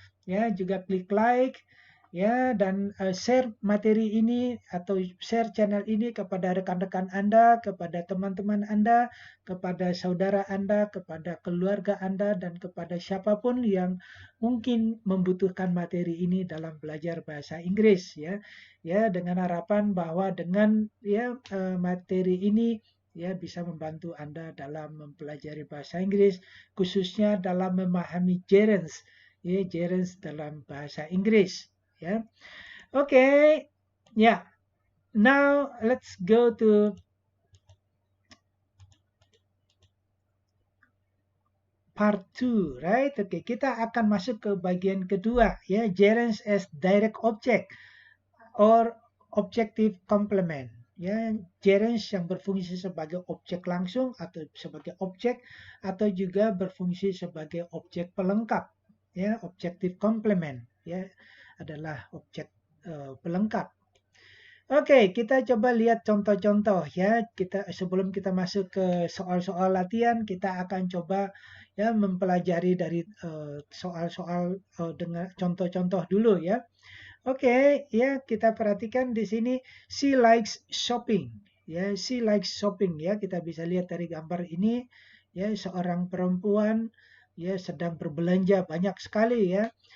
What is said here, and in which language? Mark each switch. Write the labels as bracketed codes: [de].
[id] ya, juga klik like ya, dan share materi ini atau share channel ini kepada rekan-rekan Anda, kepada teman-teman Anda, kepada saudara Anda, kepada keluarga Anda, dan kepada siapapun yang mungkin membutuhkan materi ini dalam belajar bahasa Inggris ya. Ya, dengan harapan bahwa dengan ya materi ini ya bisa membantu Anda dalam mempelajari bahasa Inggris, khususnya dalam memahami gerunds ya, gerunds dalam bahasa Inggris. Yeah. Okay. Yeah. [en] Now let's go to part 2, right? [id] Oke, kita akan masuk ke bagian kedua ya, [en] gerunds as direct object or objective complement. [id] Ya, gerunds yang berfungsi sebagai objek langsung atau sebagai objek atau juga berfungsi sebagai objek pelengkap. Ya, objective complement ya adalah objek pelengkap. Oke, kita coba lihat contoh-contoh ya. Sebelum kita masuk ke soal-soal latihan, kita akan coba ya mempelajari dari soal-soal dengan contoh-contoh dulu ya. Oke, ya kita perhatikan di sini [en] she likes shopping. Ya, she likes shopping ya. [id] Kita bisa lihat dari gambar ini ya, seorang perempuan ya sedang berbelanja banyak sekali ya.